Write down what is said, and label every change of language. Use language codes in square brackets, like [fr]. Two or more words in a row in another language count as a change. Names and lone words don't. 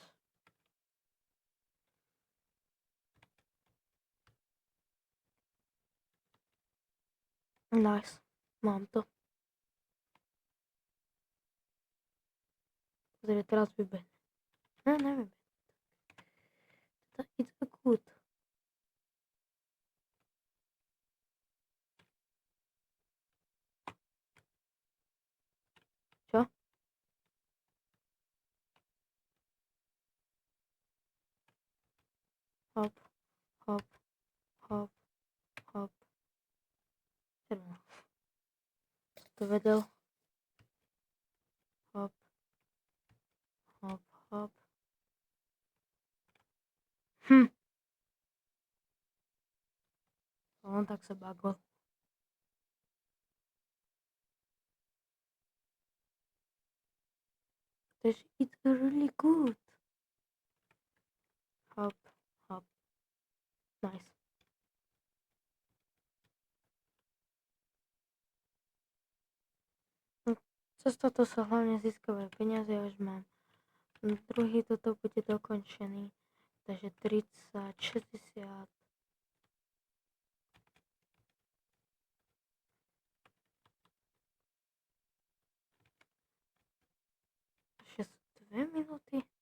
[sk] Nice, mám to. Pozri, teraz vybehne. No, neviem. [en] It's a good. [sk] Čo? Hop, hop, hop, hop. Červená. To vedel. Hop, hop, hop. On tak sa bagol. Takže [en] it's really good. Hop, hop. Nice. [sk] Cez toto sa hlavne získavajú peniaze, ja už mám. Druhý toto bude dokončený. Takže 30, 60. Ešte sú 2 minúty.